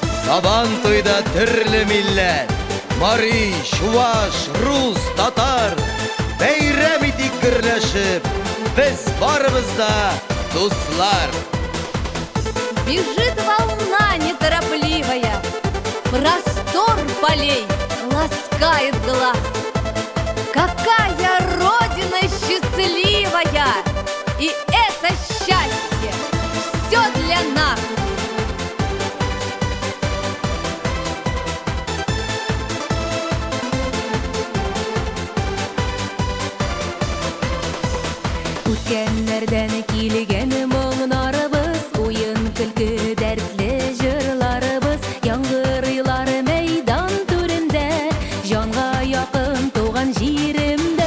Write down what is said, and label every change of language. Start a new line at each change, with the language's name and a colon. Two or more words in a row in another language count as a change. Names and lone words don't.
Tatar: Сабантуйда түрлі милләт, Мари, Чуваш, Рус, Татар бәйрәм итик гөрләшеп, без барыбыз да дуслар.
Russian: Бежит волна неторопливая, простор полей ласкает глаз. Какая родина счастливая, и это счастье все для нас.
Tatar: Үткәннәрдән килгән моңнарыбыз, уен көлке дәртле җырларыбыз, яңгырыйлар мәйдан түрендә, җанга якын туган җиремдә.